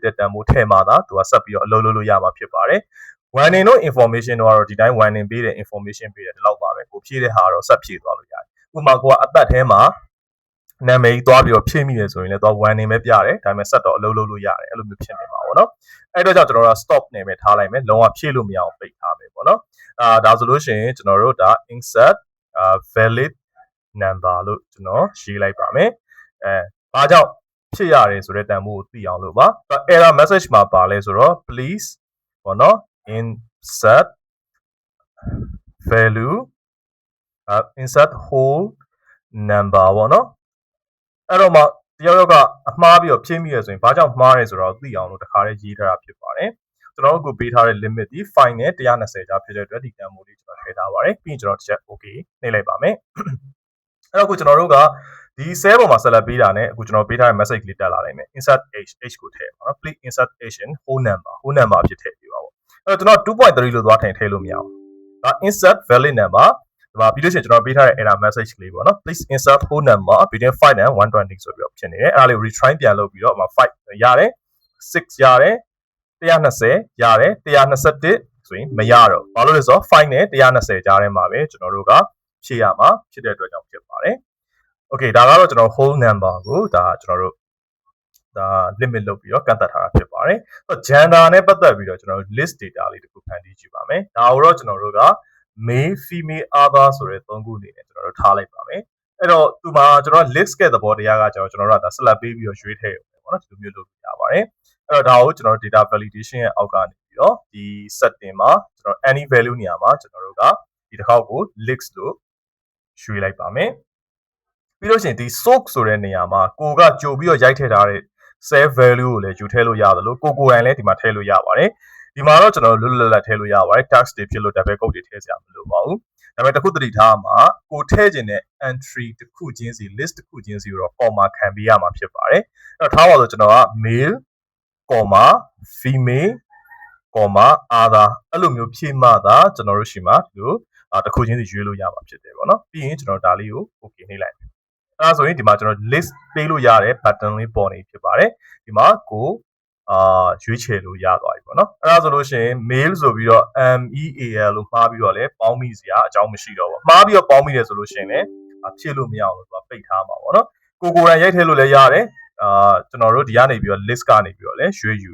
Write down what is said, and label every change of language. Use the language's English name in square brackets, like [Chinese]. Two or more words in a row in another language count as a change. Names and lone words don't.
[Burmese] တဲ့တန်ဖိုးထည့်မှသာသူကဆက်ပြီးတော့အလုပ်လုပ်လို့ရမှာဖြစ်ပါတယ် warning တို့ information တို့ကတော့ဒီတိုင်း warning ပေးတယ် information ပေးတယ်ဒီလောက်ပါပဲကိုဖြည့်တဲ့ ဟာကတော့ဆက်ဖြည့်သွားလို့ရတယ်ဥပမာကိုကအသက်ထဲမှာနာမည်ကြီးသွားပြီးတော့ဖြည့်မိတယ်ဆိုရင်လည်းတော့ warning ပဲပြတယ်ဒါပေမဲ့ဆက်တော့အလုပ်လုပ်လို့ရတယ်အဲ့လိုမျိုးဖြစ်နေမှာပေါ့နော်အဲ့တော့ကြောင့်ကျွန်တော်တို့ stop နဲ့ပဲထားလိုက်မယ်လုံးဝဖြည့်လို့မရအောင်ပိတ်ထားမယ်ပေါ့နော်ဒါဆိုလို့ရှိရင်ကျွန်တော်တို့ဒါ [English] insert valid number [Burmese] လို့ကျွန်တော်ရေးလိုက်ပါမယ်ဘာကြောင့်ဖြစ်ရတယ်ဆိုတဲ့တန်ဖိုးကိုသိအောင်လို့ပါ [English] error message [Burmese] မှာပါလဲဆိုတော့ please ပေါ့နော် insert [English] value insert whole number [Burmese] ပေါ့နော်အဲ့တော့မှတယောက်ယောက်ကအမှားပြီးတော့ဖြည့်မိရဆိုရင်ဘာကြောင့်မှားရဲဆိုတော့သိအောင်လို့တခါလေးရေးထားတာဖြစ်ပါတယ်ကျွန်တော်တို့ကိုပေးထားတဲ့ limit ဒီ fine နဲ့120ကြားဖြစ်တဲ့အတွက်ဒီတန်ဖိုးလေးကျွန်တော်ထည့်ထားပါတယ်ပြီးရင်ကျွန်တော်တစ်ချက် okay နှိပ်လိုက်ပါမယ်အဲ့တော့ကိုကျွန်တော်တို့ကဒီ cell ပေါ်မှာဆက်လက်ပေးတာနဲ့အခုကျွန်တော်ပေးထားတဲ့ message လေးတက်လာနိုင်မယ် [English] insert h [Burmese] ကိုထည့်ပါနော် [English] please insert h in whole number [Burmese] ဖြစ်ထည့်ပေးပါပေါ့အဲ့တော့ကျွန်တော်2.3လို့သွားထည့်လို့မရဘူးဒါ [English] insert valid number [Burmese] ဒီမှာပြီးလို့ရှိရင်ကျွန်တော်ပေးထားတဲ့ [English] error message [Burmese] လေးပေါ့နော် [English] please insert whole number between 5 and 120 [Burmese] ဆိုပြီးတော့ဖြစ်နေ တယ်အဲ့ဒါလေး retry ပြန်လုပ်ပြီးတော့5ရတယ်6ရတယ်120ရတယ်121ဆိုရင်မရတော့ဘာလို့လဲဆိုတော့5နဲ့120ကြားထဲမှာပဲကျွန်တော်တို့ကဖြည့်ရမှာဖြစ်တဲ့အတွက်ကြောင့်ဖြစ်ပါတယ် okay ဒါ ကတော့ကျွန်တော် [English] whole number [Burmese] ကိုဒါကျွန်တော်တို့ဒါ limit လုပ်ပြီးတော့ကန့်သတ်ထားတာဖြစ်ပါတယ်ဆိုတော့ gender နဲ့ပတ်သက်ပြီးတော့ကျွန်တော်တို့ [English] list data [Burmese] လေးတစ်ခုဖန် တီးကြည့်ပါမယ်ဒါကိုတော့ကျွန်တော်တို့က [English] male female other [Burmese] ဆိုတဲ့သုံးခုအနေနဲ့ကျွန်တော်တို့ထားလိုက်ပါမယ်အဲ့တော့ဒီမှာကျွန်တော် list ကသဘောတရားကကျွန်တော်တို့ကဒါ select ပေးပြီးတော့ရွေးထည့်ရုံပဲပေါ့နော်ဒီလိုမျိုးလုပ်လို့ရပါတယ်အဲ့တော့ဒါကိုကျွန်တော်တို့ [English] data validation [Burmese] ရဲ့အောက်ကနေပြီးတော့ဒီ setting မှာကျွန်တော် [English] any value [Burmese] နေရာမှာကျွန်တော်တို့ကဒီတစ်ခေါက်ကို list လို့ရွှေ့လိုက်ပါမယ်ပြီးလို့ရှိရင်ဒီ source ဆိုတဲ့နေရာမှာကိုကကြိုပြီးတော့ရိုက်ထည့်ထားတဲ့ [English] save value [Burmese] ကိုလည်းယူထည့်လို့ရတယ်လို့ကိုယ်တိုင်လည်းဒီမှာထည့်လို့ရပါတယ် ဒီမှာတော့ကျွန်တော်တို့လွတ်လပ်ထည့်လို့ရပါတယ် tax တွေဖြစ်လို့ [English] double quote [Burmese] တွေထည့်စရာမလိုပါဘူးဒါပေမဲ့တစ်ခုသတိထားမှာကိုထည့်ခြင်းတဲ့ entry တစ်ခုချင်းစီ list တစ်ခုချင်းစီကိုတော့ comma ခံပေးရမှာဖြစ်ပါတယ်အဲ့တော့ထားပါဆိုကျွန်တော်က [English] male comma female comma other [Burmese] အဲ့လိုမျိုးဖြည့်မှသာကျွန်တော်တို့ရှိမှာဒီလိုတစ်ခုချင်းစီရွေးလို့ရမှာဖြစ်တယ်ပေါ့နော်ပြီးရင်ကျွန်တော်ဒါလေးကို okay နှိပ်လိုက်အဲ့ဒါဆိုရင်ဒီမှာကျွန်တော် list ပေးလို့ရ တဲ့ button လေးပေါ်နေဖြစ်ပါတယ်ဒီမှာကိုရွေးချယ်လို့ရသွားပြီပေါ့နော်အဲ့ဒါဆိုလို့ရှိရင် mail ဆိုပြီးတော့ MEAL လို့မှားပြီးတော့လည်းပေါင်းမိစရာအကြောင်းမရှိတော့ဘူးမှားပြီးတော့ပေါင်းမိတယ်ဆိုလို့ရှိရင်လည်းဖြည့်လို့မရအောင်လို့သူကပိတ်ထားမှာပေါ့နော်ကိုယ်တိုင်ရိုက်ထည့်လို့လည်းရတယ်ကျွန်တော်တို့ဒီကနေပြီးတော့ list ကနေပြီးတော့လည်းရွေးယူ